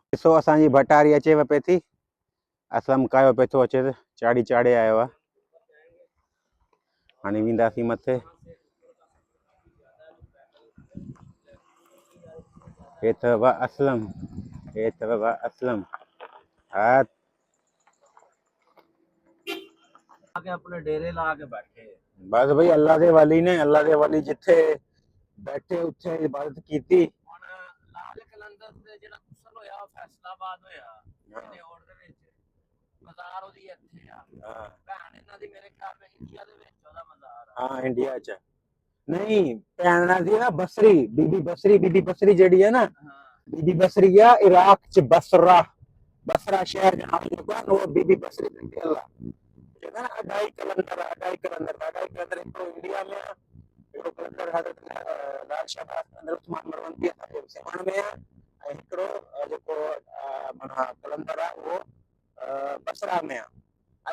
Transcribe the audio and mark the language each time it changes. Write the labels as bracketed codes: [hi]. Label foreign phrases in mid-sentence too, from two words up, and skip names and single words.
[sd] ॾिसो असांजी भटारी अचेव पई थी, असलम कायो पियो थो अचे, चाढ़ी चाढ़े आयो आहे। हाणे वेंदासीं मथे। हे अथव असलम, हे अथव असलम। हा [pa] ਆਕੇ ਅਪਣੇ ਡੇਰੇ ਲਾ ਕੇ ਬੈਠੇ। ਬਸ ਭਾਈ ਅੱਲਾਹ ਦੇ ਵਲੀ ਨੇ, ਅੱਲਾਹ ਦੇ ਵਲੀ ਜਿੱਥੇ ਬੈਠੇ ਉੱਥੇ ਇਬਾਦਤ ਕੀਤੀ। ਹੁਣ ਲਾਲ ਕਲੰਦਰ ਦੇ ਜਿਹੜਾ ਕੁਸਲ ਹੋਇਆ ਫੈਸਲਾਬਾਦ ਹੋਇਆ ਇਹਦੇ ਔਰ ਦੇ ਵਿੱਚ ਮਜ਼ਾਰ ਉਹਦੀ ਇੱਥੇ ਆ। ਹਾਂ ਭੈਣ ਇਹਨਾਂ ਦੀ ਮੇਰੇ ਖਿਆਲ ਵਿੱਚ ਇੰਡੀਆ ਦੇ ਵਿੱਚ ਉਹਦਾ ਮਜ਼ਾਰ ਆ। ਹਾਂ ਇੰਡੀਆ ਚ ਨਹੀਂ, ਭੈਣਾਂ ਦੀ ਨਾ ਬਸਰੀ, ਬੀਬੀ ਬਸਰੀ ਜਿਹੜੀ ਹੈ ਨਾ, [sd] बीबी बसरी है इराक च बसरा, बसरा शहर जो नाम जेको आहे उहो बीबी बसरी ते ठहियल आहे। जेका न अढाई कलंदर हिकिड़ो इंडिया में आहे, हिकिड़ो कलंदर हज़रत लाल शाहबाज़ अंदर उस्मान मरवंती असांजे सिमण में आहे, ऐं हिकिड़ो जेको माना कलंदर आहे उहो बसरा में आहे।